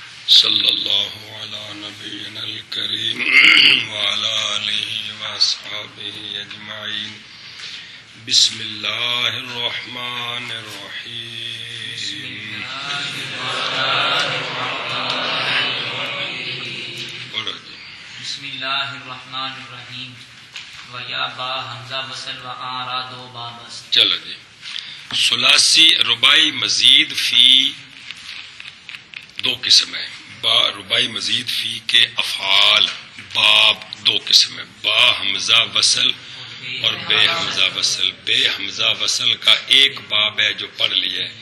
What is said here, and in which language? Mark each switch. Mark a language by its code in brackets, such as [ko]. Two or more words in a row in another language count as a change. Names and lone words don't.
[ar] صلی اللہ علی نبینا الکریم وعلی آلہ واصحابہ اجمعین. بسم اللہ الرحمن الرحیم. بسم اللہ الرحمن الرحیم. [ur] ویا با [ar] حمزہ وصل [ur] و آرا دو بابس. چلو جی. [ar] ثلاثی رباعی مزید فی [ur] دو قسم ہے. با [ar] رباعی مزید فی [ur] کے افعال باب دو قسم ہے: با [ar] حمزہ وصل [ur] اور بے [ar] حمزہ وصل. [ur] بے [ar] حمزہ وصل [ur] کا ایک باب ہے جو پڑھ لیا ہے.